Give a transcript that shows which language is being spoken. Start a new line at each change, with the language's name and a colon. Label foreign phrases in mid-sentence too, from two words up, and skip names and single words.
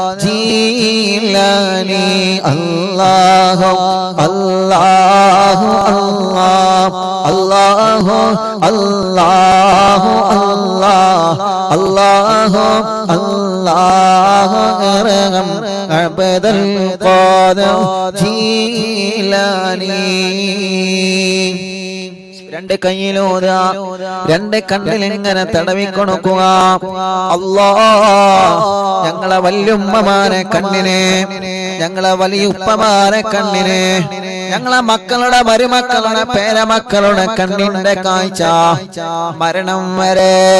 Arabic: جيلاني الله الله الله الله الله الله الله أرحم عبد القادر
Malayalam: جيلاني രണ്ട് കയ്യിലൂത രണ്ട് കണ്ണിൽ ഇങ്ങനെ തടവിക്കൊടുക്കുക അല്ലാഹ് ഞങ്ങളെ വല്യുമ്മമാരെ കണ്ണിനെ ഞങ്ങളെ വലിയുപ്പമാരെ കണ്ണിനെ ഞങ്ങളെ മക്കളുടെ മരുമക്കളുടെ പേരമക്കളുടെ കണ്ണിന്റെ കാഴ്ച മരണം വരെ